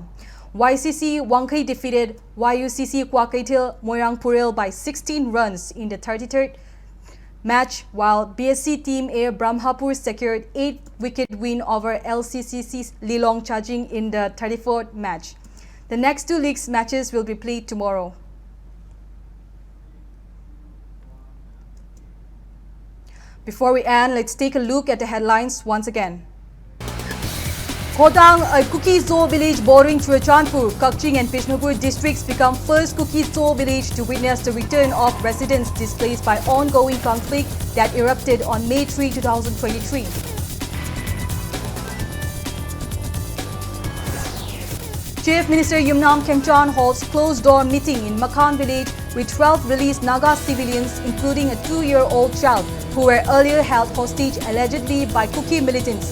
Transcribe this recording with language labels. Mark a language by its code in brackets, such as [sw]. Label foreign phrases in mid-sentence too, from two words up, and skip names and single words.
[en] YCC Wangkai defeated YUCC Kwakaitil Moirangpuril by 16 runs in the 33rd match, while BSC Team A Brahmapur secured 8-wicket win over LCCC's Lilong Chajing in the 34th match. The next two leagues matches will be played tomorrow. Before we end, let's take a look at the headlines once again. Khodang, a Kuki Zo village bordering Churachandpur, Kakching and Bishnupur districts become first Kuki Zo village to witness the return of residents displaced by ongoing conflict that erupted on May 3, 2023. Chief Minister Yumnam Khemchan holds closed-door meeting in Makhan village with 12 released Naga civilians, including a 2-year-old child who were earlier held hostage allegedly by Kuki militants.